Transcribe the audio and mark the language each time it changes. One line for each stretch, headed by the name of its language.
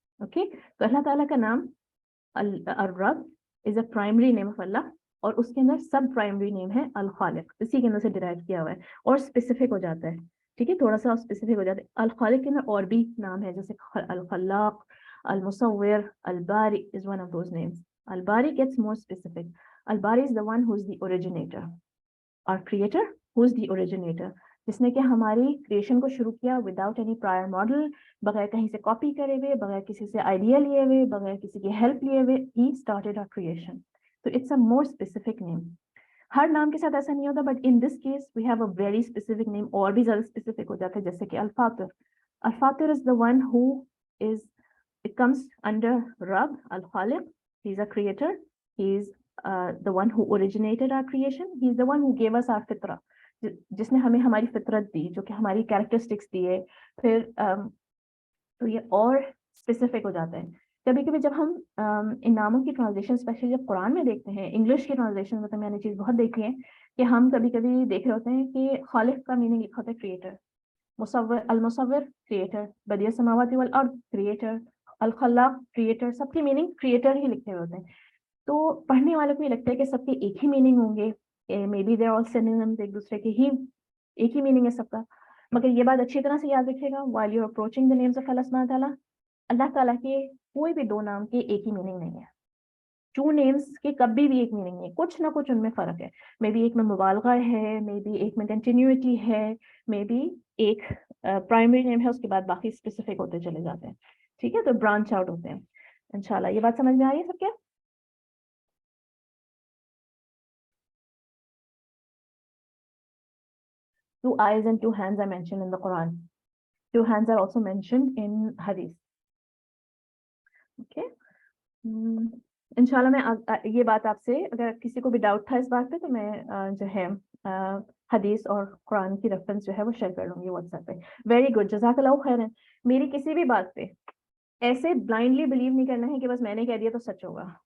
Urdu: Okay تو اللہ تعالیٰ کا نام الرب
English: is a primary name of
Urdu: اللہ, اور اس کے اندر سب پرائمری نیم ہے الخالق, اسی کے اندر سے ڈرائیو کیا ہوا ہے اور اسپیسیفک ہو جاتا ہے. ٹھیک ہے تھوڑا سا اسپیسیفک ہو جاتا ہے. الخالق کے اندر اور بھی نام ہے جیسے الخلاق, المصور, الباری
English: is one of those names. الباری gets more specific. الباری is the one who is the originator. Our creator who is the originator,
Urdu: جس نے کہ ہماری کریشن کو شروع کیا
English: without any prior model,
Urdu: بغیر کہیں سے کاپی کرے ہوئے, بغیر کسی سے آئیڈیا لیے ہوئے, بغیر کسی کی ہیلپ لیے ہوئے,
English: He started our creation.
Urdu: تو
English: It's a more specific name.
Urdu: ہر نام کے ساتھ ایسا نہیں ہوتا,
English: but in this case we have a very specific name,
Urdu: اور بھی زیادہ اسپیسیفک ہو جاتا ہے, جیسے کہ الفاطر.
English: الفاطر is the one who is, it comes under Rab al-Khaliq. He's a creator. He's the one who originated our creation. He's the one who gave us our fitra,
Urdu: جس نے ہمیں ہماری فطرت دی, جو کہ ہماری کیریکٹرسٹکس دیے. پھر تو یہ اور اسپیسیفک ہو جاتا ہے. کبھی کبھی جب ہم ان ناموں کی ٹرانسلیشن اسپیشلی جب قرآن میں دیکھتے ہیں, انگلش کی ٹرانسلیشن میں تو میں نے چیز بہت دیکھی ہے کہ ہم کبھی کبھی دیکھ رہے ہوتے ہیں کہ خالق کا میننگ لکھا ہوتا ہے کریٹر, مصور, المصور کریٹر, بدیع السماوات والارض کریٹر, الخلاق کریٹر, سب کی میننگ کریٹر ہی لکھے ہوئے ہوتے ہیں. تو پڑھنے والوں کو یہ لگتا ہے کہ سب کے ایک ہی میننگ ہوں گے,
English: may be they are all synonyms,
Urdu: ایک دوسرے کے ہی ایک ہی میننگ ہے سب کا. مگر یہ بات اچھی طرح سے یاد رکھیے گا,
English: while you are approaching the names of Allah subhanahu wa ta'ala,
Urdu: اللہ تعالیٰ کے کوئی بھی دو نام کے ایک ہی میننگ نہیں ہے. ٹو نیمز کے کبھی بھی ایک میننگ نہیں ہے, کچھ نہ کچھ ان میں فرق ہے. مے بی ایک میں مبالغہ ہے, مے بی ایک میں کنٹینیوٹی ہے, مے بی ایک پرائمری نیم ہے, اس کے بعد باقی اسپیسیفک ہوتے چلے جاتے ہیں. ٹھیک ہے, تو برانچ آؤٹ ہوتے ہیں انشاءاللہ. یہ بات سمجھ میں آئی ہے سب کیا؟
English: Two eyes and two hands are mentioned in the Quran. Two hands are also mentioned in Hadith. Okay.
Urdu: انشاءاللہ میں یہ بات آپ سے, اگر کسی کو بھی ڈاؤٹ تھا اس بات پہ, تو میں جو ہے حدیث اور قرآن کی ریفرنس جو ہے وہ شیئر کر لوں گی واٹس ایپ پہ. ویری گڈ, جزاک اللہ خیر. میری کسی بھی بات پہ ایسے بلائنڈلی بلیو نہیں کرنا ہے کہ بس میں نے کہہ دیا تو سچ ہوگا.